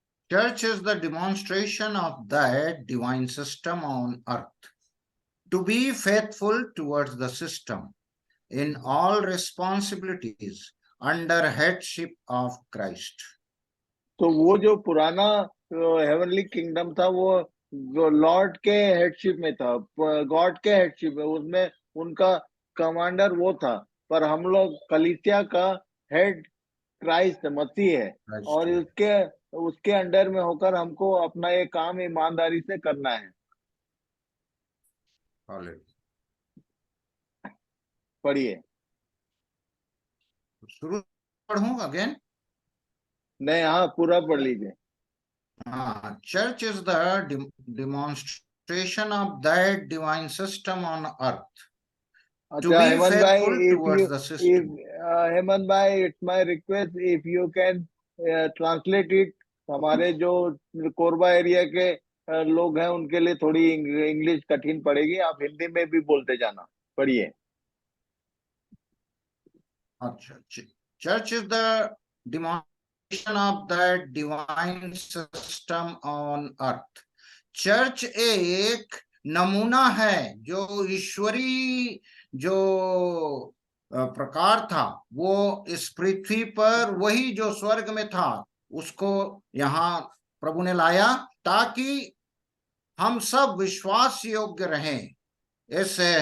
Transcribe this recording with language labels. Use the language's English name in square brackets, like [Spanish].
[English] Church is the demonstration of that divine system on earth. To be faithful towards the system in all responsibilities under headship of Christ. [Hindi] तो वो जो पुराना heavenly kingdom था, वो Lord के headship में था, गॉड के हेडशिप में, उसमें उनका कमांडर वो था। पर हम लोग कलीसिया का हेड क्राइस्ट मसीह है, और उसके अंडर में होकर हमको अपना ये काम ईमानदारी से करना है। पढ़िए। शुरू पढ़ूं अगेन? नहीं, हाँ, पूरा पढ़ लीजिए। [English] Church is the demonstration of that divine system on earth. To be faithful towards the system. Hemant भाई, it's my request, if you can translate it. [Hindi] हमारे जो कोरबा एरिया के लोग हैं उनके लिए थोड़ी इंग्लिश कठिन पड़ेगी, आप हिंदी में भी बोलते जाना। पढ़िए। [English] अच्छा, church is the demonstration of that divine system on earth. [Hindi] Church एक नमूना है जो ईश्वरी जो प्रकार था वो इस पृथ्वी पर वही जो स्वर्ग में था उसको यहाँ प्रभु ने लाया ताकि हम सब विश्वास योग्य रहें इस